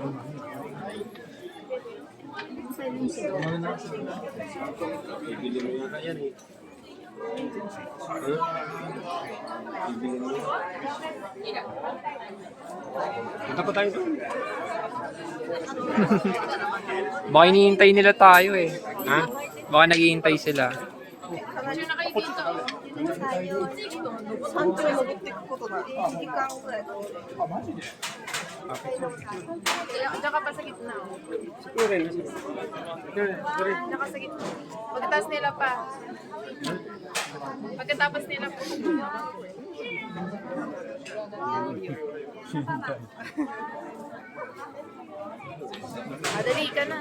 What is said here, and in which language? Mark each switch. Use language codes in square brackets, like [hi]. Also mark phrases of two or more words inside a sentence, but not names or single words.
[tl] Punta pa tayo doon. Baka hinihintay nila tayo eh. Ha? Baka naghihintay sila. Sino na kayo dito? [ja] 山頂に登っていくことが1時間ぐらい。 [tl] Diyan ka pa sa gitna. Siguro rin. Diyan ka sa gitna. Pagkatapos nila pa. Pagkatapos nila pa. Madali ka na.